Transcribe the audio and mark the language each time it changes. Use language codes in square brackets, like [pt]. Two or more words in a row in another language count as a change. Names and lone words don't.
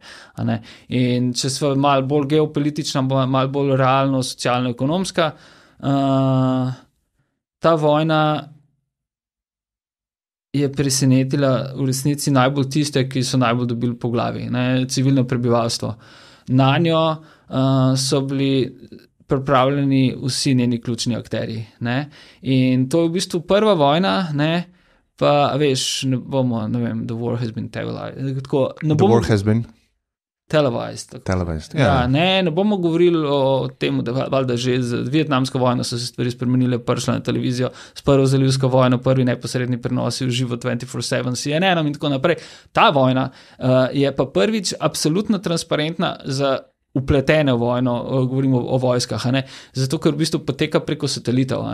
[sl] In če smo malo bolj geopolitična, malo bolj realno, socialno-ekonomska, ta vojna je presenetila v resnici najbolj tiste, ki so najbolj dobili po glavi, civilno prebivalstvo. Na njo so bili pripravljeni vsi njeni ključni akterji. In to je v bistvu prva vojna, pa veš, ne vem, [en] the war has been televised. The war has been? Televised. [sl] Ja. Ne bomo govorili o tem, da valjda že z vietnamsko vojno so se stvari spremenile, prišla na televizijo, s prvo zalivsko vojno, prvi neposredni prenosi v živo 24/7 CNN in tako naprej. Ta vojna je pa prvič absolutno transparentna za upletene v vojno, govorimo o vojskah, zato ker v bistvu poteka preko satelitov.